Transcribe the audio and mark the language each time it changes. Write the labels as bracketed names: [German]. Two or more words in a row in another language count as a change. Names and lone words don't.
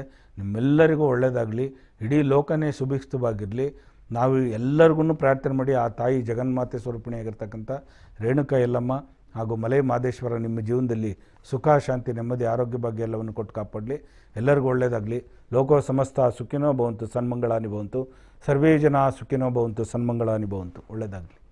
[Kannada] ನಿಮ್ಮೆಲ್ಲರಿಗೂ ಒಳ್ಳೆಯದಾಗಲಿ. ಇಡೀ ಲೋಕನೇ ಸುಭಿಕ್ಷವಾಗಿರಲಿ. ನಾವು ಎಲ್ಲರಿಗೂ ಪ್ರಾರ್ಥನೆ ಮಾಡಿ ಆ ತಾಯಿ ಜಗನ್ಮಾತೆ ಸ್ವರೂಪಿಣಿಯಾಗಿರ್ತಕ್ಕಂಥ ರೇಣುಕಾ ಯಲ್ಲಮ್ಮ ಹಾಗೂ ಮಲೆ ಮಹದೇಶ್ವರ ನಿಮ್ಮ ಜೀವನದಲ್ಲಿ ಸುಖ, ಶಾಂತಿ, ನೆಮ್ಮದಿ, ಆರೋಗ್ಯ ಭಾಗ್ಯ ಎಲ್ಲವನ್ನು ಕೊಟ್ಟು ಕಾಪಾಡಲಿ. ಎಲ್ಲರಿಗೂ ಒಳ್ಳೆಯದಾಗಲಿ. [Sanskrit] ಲೋಕೋ ಸಮಸ್ತ ಸುಖಿನೋ ಭವಂತು, ಸನ್ಮಂಗಳಾನಿ ಭವಂತು. ಸರ್ವೇ ಜನ ಸುಖಿನೋ ಭವಂತು, ಸನ್ಮಂಗಳಾನಿ ಭವಂತು. [Kannada] ಒಳ್ಳೆಯದಾಗಲಿ.